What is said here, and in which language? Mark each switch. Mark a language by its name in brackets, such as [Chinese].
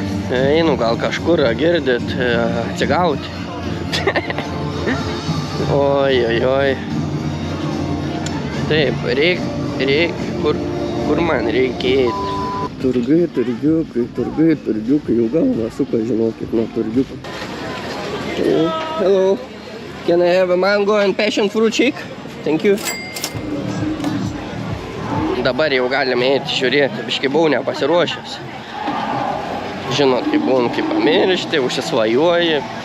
[Lithuanian] Einu gal kažkur, girdit, atsigauti. Oi. Taip, reik, kur man reikėti. Turgai, turgiukai, jau galva suka, žinokit, nuo turgiuko. [English] Hello, can I have a mango and passion fruit shake? Thank you. [Lithuanian] Dabar jau galime eiti žiūrėti, biškai buvau nepasiruošęs. Žinot, kaip buvom, kaip pamiršti, užsisvajuoji.